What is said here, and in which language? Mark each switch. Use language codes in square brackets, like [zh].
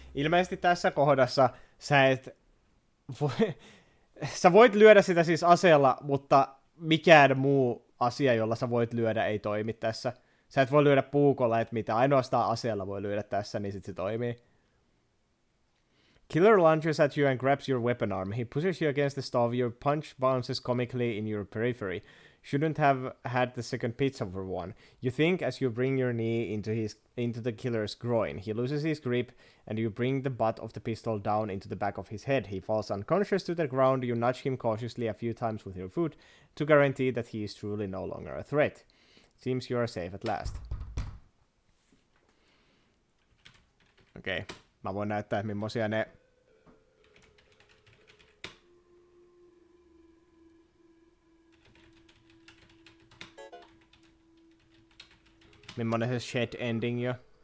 [fi] Ilmeisesti tässä kohdassa sä et voi... Sä voit lyödä sitä siis aseella, mutta mikään muu asia, jolla sä voit lyödä, ei toimi tässä. Sä et voi lyödä puukolla, et mitä. Ainoastaan aseella voi lyödä tässä, niin sit se toimii. [en] Killer lunges at you and grabs your weapon arm. He pushes you against the stove. Your punch bounces comically in your periphery. Shouldn't have had the second pizza for one. You think as you bring your knee into the killer's groin. He loses his grip, and you bring the butt of the pistol down into the back of his head. He falls unconscious to the ground. You nudge him cautiously a few times with your foot to guarantee that he is truly no longer a threat. Seems you are safe at last. Okei. [fi] Mä voin näyttää, millaisia ne... Millainen se shed ending jo.